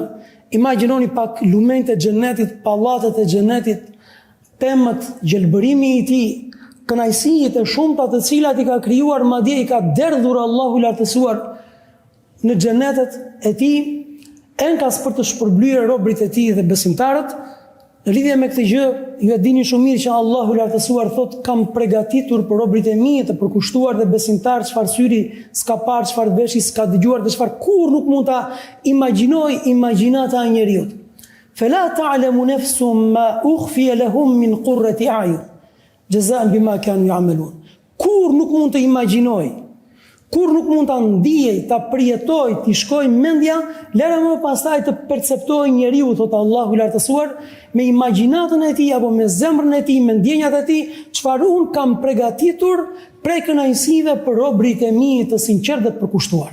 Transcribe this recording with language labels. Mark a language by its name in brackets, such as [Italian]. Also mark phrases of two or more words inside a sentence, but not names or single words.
[Albanian] Imagjinoni pak lumenjtë e xhennetit, pallatet e xhennetit, pemët, gjelbërimi i tij, kënaqësitë e shumta të cilat i ka krijuar, madje i ka derdhur Allahu i lartësuar në xhenetet e tij, enkas për të shpërblyer robërit e tij dhe besimtarët. Në lidhje me këtë gjë, ju e dini shumë mirë që Allahu i lartësuar thotë kam përgatitur për robërit e mi të përkushtuar dhe besimtarë çfarë syri s'ka parë, çfarë veshi s'ka dëgjuar dhe çfarë kurrë nuk mund ta imagjinoj imagjinata e njeriu. [Arabic] فلا تعلم نفس ما أخفي لهم من قرة أعين جزاء بما كانوا يعملون. [Albanian] Kur nuk mund të imagjinoj, kur nuk mund ta ndijej, ta përjetoj, t'i shkoj mendja, lere më pastaj të perceptoj njeriu, thot Allahu i lartësuar, me imagjinatën e tij apo me zemrën e tij, me ndjenjat e tij, çfarë un kam përgatitur prej kënaqësive për robërit e mi të sinqertë dhe të përkushtuar.